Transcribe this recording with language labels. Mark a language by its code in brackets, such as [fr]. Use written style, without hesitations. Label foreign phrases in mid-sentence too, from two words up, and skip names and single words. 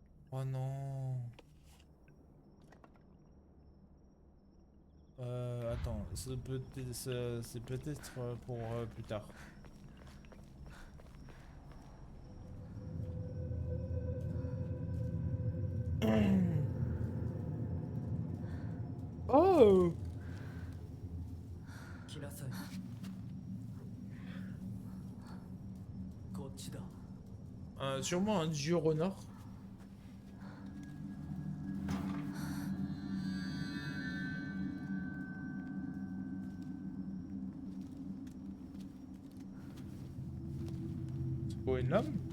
[fr] Oh non. Attends, c'est peut-être pour plus tard. Oh! [ja] 来なさい。こっちだ。 [fr] Sûrement un dieu renard. C'est quoi, une lame?